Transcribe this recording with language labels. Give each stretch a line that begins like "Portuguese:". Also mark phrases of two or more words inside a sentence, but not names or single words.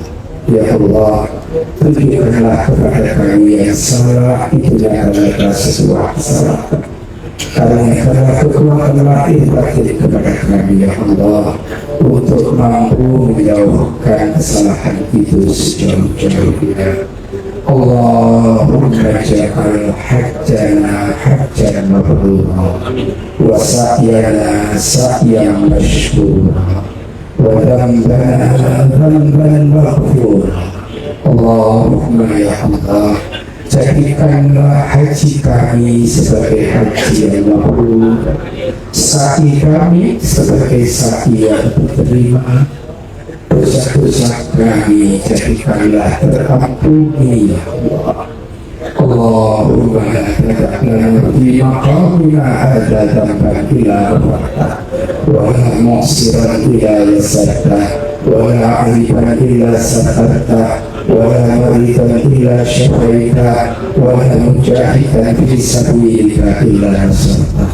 Arabic: يا الله,
Indonesian: tunjukkanlah kepada kami yang salah itu nyata-nyata sebuah kesalahan. Karuniakanlah kekuatan lahir batin kepada kami
Arabic: يا الله,
Indonesian: untuk mampu menjauhkan kesalahan itu sejauh-jauhnya.
Arabic: اللهم اجعل حجنا حجا مبرورا وسعينا سعيا مشكورا وذنبنا ذنبا مغفورا. اللهم يا الله,
Indonesian: jadikanlah haji kami sebagai haji yang mabrur, sa'i kami sebagai sa'i yang diterima, dosa-dosa kami jadikanlah terampuni
Arabic: يا الله. اللهم لا تدع لنا في مقامنا هذا ذنبا إلا غفرته ولا معسرا إلا يسرته ولا عيبا إلا سترته ولا مريضا إلا شفيته ولا مجاهدا في سبيلك إلا نصرته.